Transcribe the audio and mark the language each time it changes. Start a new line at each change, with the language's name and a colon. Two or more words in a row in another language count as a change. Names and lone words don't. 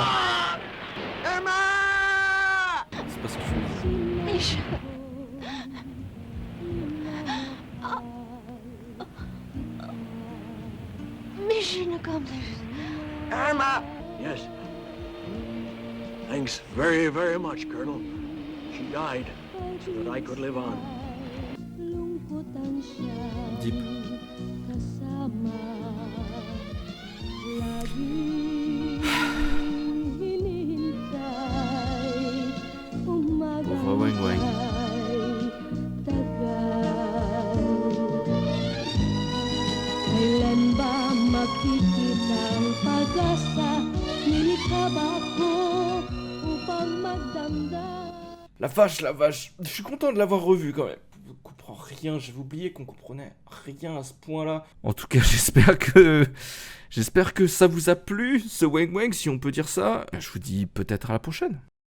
French: Irma! C'est pas ce que je veux.
English: Mission. Mission accomplished. Irma! Yes. Thanks very, very much, Colonel. She died so that I could live on. Deep.
French: Pauvre Wang Wang.
Filipino: Kailan ba makikita ang pag-asa? Nilikha ba ako upang magdamdam?
French: La vache. Je suis content de l'avoir revu quand même. On comprend rien, j'avais oublié qu'on comprenait rien à ce point-là. En tout cas, j'espère que ça vous a plu, ce Wang Wang, si on peut dire ça. Je vous dis peut-être à la prochaine.